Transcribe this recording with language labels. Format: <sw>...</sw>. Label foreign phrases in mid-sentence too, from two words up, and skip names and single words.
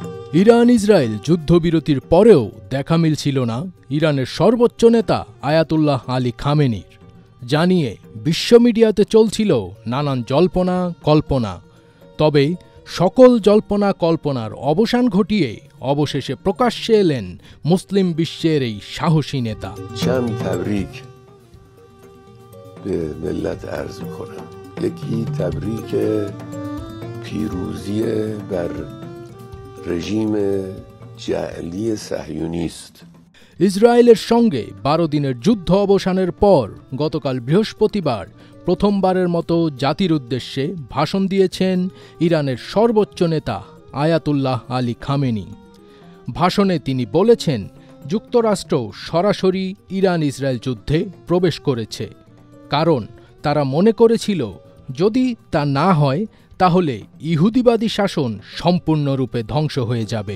<bn>ইরান ইসরায়েল যুদ্ধবিরতির পরেও দেখা মিলছিল না ইরানের সর্বোচ্চ নেতা আয়াতুল্লাহ আলী খামেনির। জানিয়ে বিশ্ব মিডিয়াতে চলছিল নানান জল্পনা কল্পনা। তবে সকল জল্পনা কল্পনার অবসান ঘটিয়ে অবশেষে প্রকাশ্যে এলেন মুসলিম বিশ্বের এই সাহসী নেতা।</bn> <fa>به ملت عرض می‌کنم یکی تبریک پیروزی بر رژیم جعلی صهیونیست।</fa> <bn>ইসরায়েলের সঙ্গে 12 দিনের যুদ্ধ অবসানের পর গতকাল বৃহস্পতিবার প্রথমবারের মতো জাতির উদ্দেশ্যে ভাষণ দিয়েছেন ইরানের সর্বোচ্চ নেতা আয়াতুল্লাহ আলী খামেনি। ভাষণে তিনি বলেছেন, যুক্তরাষ্ট্র সরাসরি ইরান ইসরায়েল যুদ্ধে প্রবেশ করেছে, কারণ তারা মনে করেছিল যদি তা না হয় তাহলে ইহুদিবাদী শাসন সম্পূর্ণরূপে ধ্বংস হয়ে যাবে।</bn>